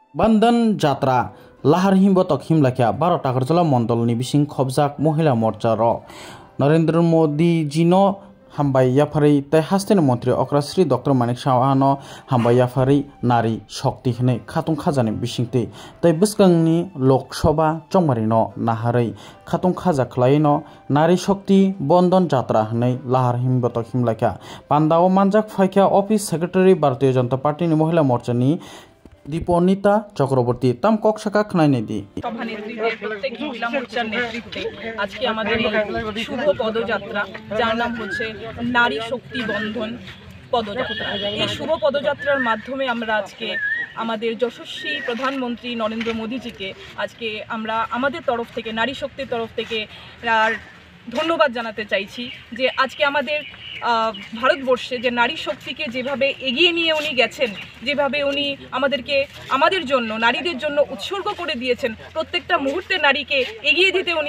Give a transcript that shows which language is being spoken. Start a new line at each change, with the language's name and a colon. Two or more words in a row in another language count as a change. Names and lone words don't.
Kok Borok: बंधन जात्रा लाहार हिमबतक हिमलाखिया 12 टाकारजला मंडलनि बिसिं खबजाक महिला मोर्चा र नरेंद्र मोदी जीनो हामबाय याफारि तै हास्टेन मंत्री अक्राश्री डॉक्टर मानिक साहानो हामबाय याफारि नारी शक्ति हने खातुं खाजानि बिसिंति तै बस्कांनि लोकसभा चंमारिनो नाहारै खातुं खाजा खलायनो नारी शक्ति बंधन जात्रा हनै लाहार हिमबतक हिमलाखिया पान्दाओ मानजाक फाइखिया
English: office secretary
Kok Borok: भारतीय जनता पार्टी महिला मोर्चानि दीपनिता चक्रवर्ती तम कक्षका खनाइने दी
Bangla: সভানেত্রীদের প্রত্যেক মহিলা মোর্চার নেতৃত্বে আজকে আমাদের এই শুভ পদযাত্রা যার নাম হচ্ছে নারী শক্তি বন্ধন পদযাত্রা। এই শুভ পদযাত্রার মাধ্যমে আমরা আজকে আমাদের যশস্বী প্রধানমন্ত্রী নরেন্দ্র মোদীজিকে আজকে আমরা আমাদের তরফ থেকে নারী শক্তির তরফ থেকে ধন্যবাদ জানাতে চাইছি যে আজকে আমাদের ভারতবর্ষে যে নারী শক্তিকে যেভাবে এগিয়ে নিয়ে উনি গেছেন, যেভাবে উনি আমাদের জন্য নারীদের জন্য উৎসর্গ করে দিয়েছেন, প্রত্যেকটা মুহূর্তে নারীকে এগিয়ে দিতে